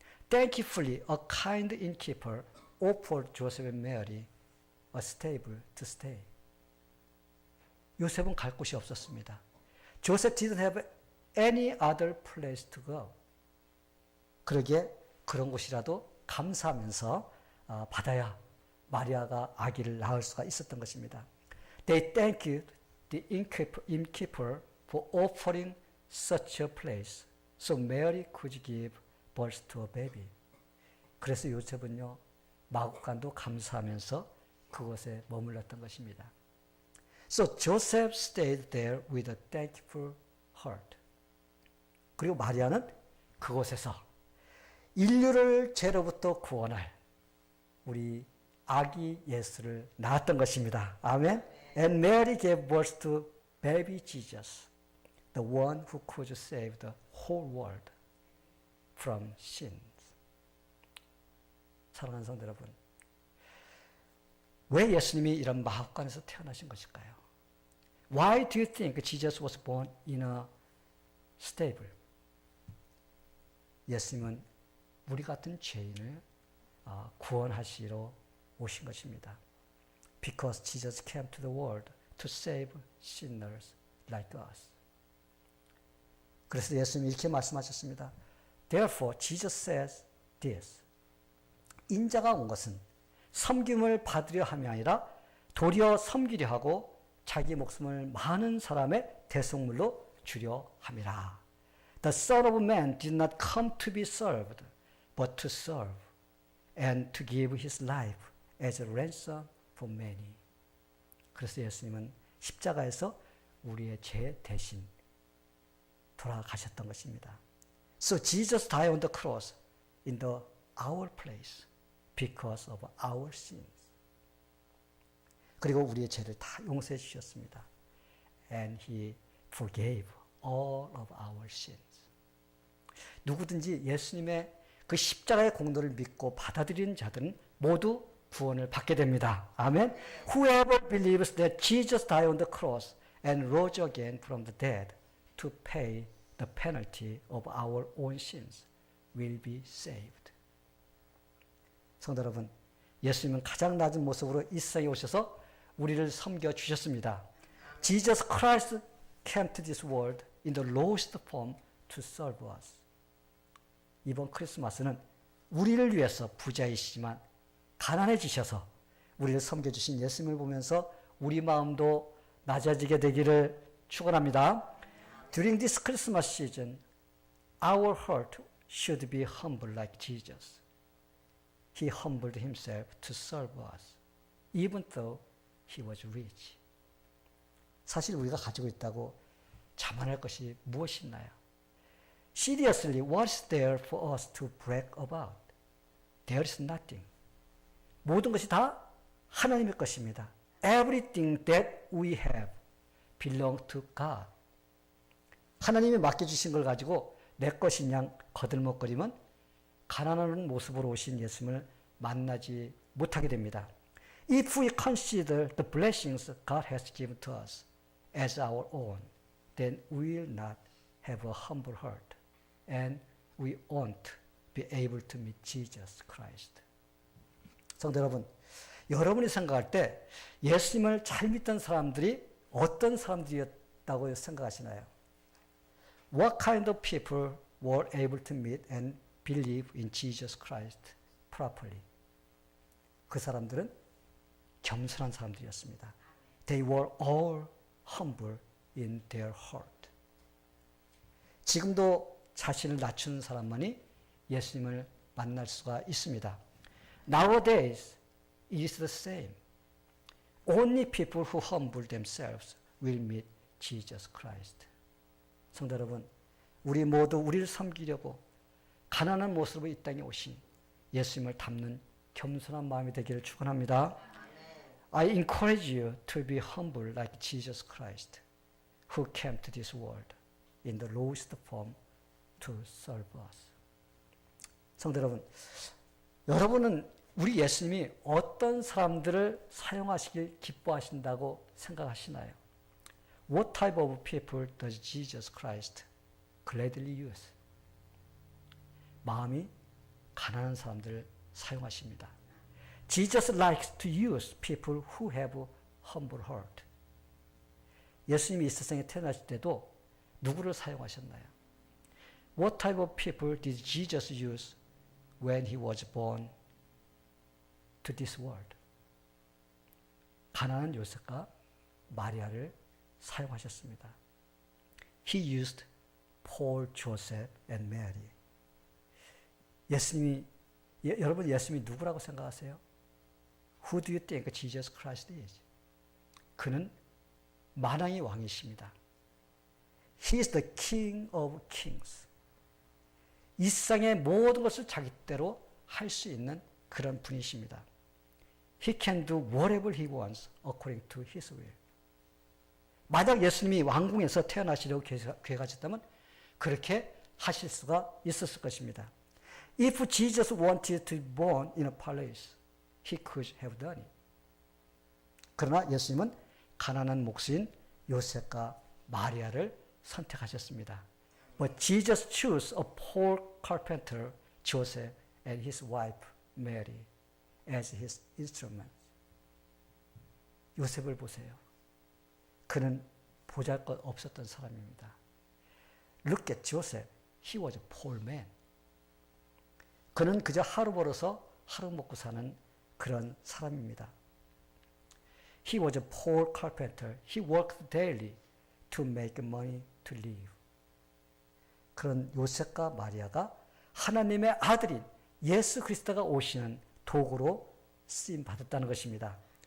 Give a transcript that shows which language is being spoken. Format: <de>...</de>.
<en>Thankfully, a kind innkeeper offered Joseph and Mary a stable to stay.</en> <ko>요셉은 갈 곳이 없었습니다.</ko> <en>Joseph didn't have any other place to go.</en> <ko>그러기에 그런 곳이라도 감사하면서 받아야 마리아가 아기를 낳을 수가 있었던 것입니다.</ko> <en>They thanked the innkeeper for offering such a place, so Mary could give birth to a baby.</en> <ko>그래서 요셉은요, 마구간도 감사하면서 그곳에 머물렀던 것입니다.</ko> <en>So Joseph stayed there with a thankful heart.</en> <ko>그리고 마리아는 그곳에서 인류를 죄로부터 구원할 우리 아기 예수를 낳았던 것입니다. 아멘.</ko> <en>And Mary gave birth to baby Jesus, the one who could save the whole world from sins.</en> <ko>사랑하는 성도 여러분, 왜 예수님이 이런 마흡관에서 태어나신 것일까요?</ko> <en>Why do you think Jesus was born in a stable?</en> <ko>예수님은 우리 같은 죄인을 구원하시러 오신 것입니다.</ko> <en>Because Jesus came to the world to save sinners like us.</en> <ko>그래서 예수님이 이렇게 말씀하셨습니다.</ko> <en>Therefore, Jesus says this.</en> <ko>인자가 온 것은 섬김을 받으려 함이 아니라 도리어 섬기려 하고 자기 목숨을 많은 사람의 대속물로 주려 함이라.</ko> <en>The Son of Man did not come to be served, but to serve, and to give his life as a ransom for many.</en> <ko>그래서 예수님은 십자가에서 우리의 죄 대신 돌아가셨던 것입니다.</ko> <en>So Jesus died on the cross in our place because of our sins.</en> <ko>그리고 우리의 죄를 다 용서해 주셨습니다.</ko> <en>And he forgave all of our sins.</en> <ko>누구든지 예수님의 그 십자가의 공로를 믿고 받아들이는 자들은 모두 구원을 받게 됩니다. 아멘.</ko> <en>Whoever believes that Jesus died on the cross and rose again from the dead to pay the penalty of our own sins will be saved.</en> <ko>성도 여러분, 예수님은 가장 낮은 모습으로 이 세상에 오셔서 우리를 섬겨 주셨습니다.</ko> <en>Jesus Christ came to this world in the lowest form to serve us.</en> <ko>이번 크리스마스는 우리를 위해서 부자이시지만 가난해지셔서 우리를 섬겨주신 예수님을 보면서 우리 마음도 낮아지게 되기를 축원합니다.</ko> <en>During this Christmas season, our heart should be humble like Jesus. He humbled himself to serve us, even though he was rich.</en> <ko>사실 우리가 가지고 있다고 자만할 것이 무엇이 있나요?</ko> <en>Seriously, what is there for us to brag about? There is nothing.</en> <ko>모든 것이 다 하나님의 것입니다.</ko> <en>Everything that we have belongs to God.</en> <ko>하나님이 맡겨주신 걸 가지고 내 것인 양 거들먹거리면 가난한 모습으로 오신 예수님을 만나지 못하게 됩니다.</ko> <en>If we consider the blessings God has given to us as our own, then we will not have a humble heart, and we won't be able to meet Jesus Christ.</en> <ko>성도 여러분, 여러분이 생각할 때 예수님을 잘 믿던 사람들이 어떤 사람들이었다고 생각하시나요?</ko> <en>What kind of people were able to meet and believe in Jesus Christ properly?</en> <ko>그 사람들은 겸손한 사람들이었습니다.</ko> <en>They were all humble in their heart.</en> <ko>지금도 자신을 낮추는 사람만이 예수님을 만날 수가 있습니다.</ko> <en>Nowadays, it is the same. Only people who humble themselves will meet Jesus Christ.</en> <ko>성도 여러분, 우리 모두 우리를 섬기려고 가난한 모습으로 이 땅에 오신 예수님을 닮는 겸손한 마음이 되기를 축원합니다.</ko> <en>I encourage you to be humble like Jesus Christ, who came to this world in the lowest form to serve us.</en> <ko>성도 여러분, 여러분은 우리 예수님이 어떤 사람들을 사용하시길 기뻐하신다고 생각하시나요?</ko> <en>What type of people does Jesus Christ gladly use?</en> <ko>마음이 가난한 사람들을 사용하십니다.</ko> <en>Jesus likes to use people who have humble heart.</en> <ko>예수님이 이 세상에 태어나실 때도 누구를 사용하셨나요?</ko> <en>What type of people did Jesus use when he was born to this world?</en> <ko>가난한 요셉과 마리아를 사용하셨습니다.</ko> <en>He used Paul, Joseph, and Mary.</en> <ko>여러분 예수님이 누구라고 생각하세요?</ko> <en>Who do you think Jesus Christ is?</en> <ko>그는 만왕의 왕이십니다.</ko> <en>He is the King of Kings.</en> <ko>이 세상의 모든 것을 자기 때로 할 수 있는 그런 분이십니다.</ko> <en>He can do whatever he wants according to his will.</en> <ko>만약 예수님이 왕궁에서 태어나시려고 계획하셨다면 그렇게 하실 수가 있었을 것입니다.</ko> <en>If Jesus wanted to be born in a palace, he could have done it.</en> <ko>그러나 예수님은 가난한 목수인 요셉과 마리아를 선택하셨습니다.</ko> <en>But Jesus chose a poor carpenter, Joseph, and his wife, Mary, as his instruments.</en> <ko>요셉을 보세요. 그는 보잘것 없었던 사람입니다.</ko> <en>Look at Joseph. He was a poor man.</en> <ko>그는 그저 하루 벌어서 하루 먹고 사는 그런 사람입니다.</ko> <en>He was a poor carpenter. He worked daily to make money to live.</en> <ko>그런 요셉과 마리아가 하나님의 아들인 예수 그리스도가 오시는 도구로 쓰임 받았다는 것입니다.</ko>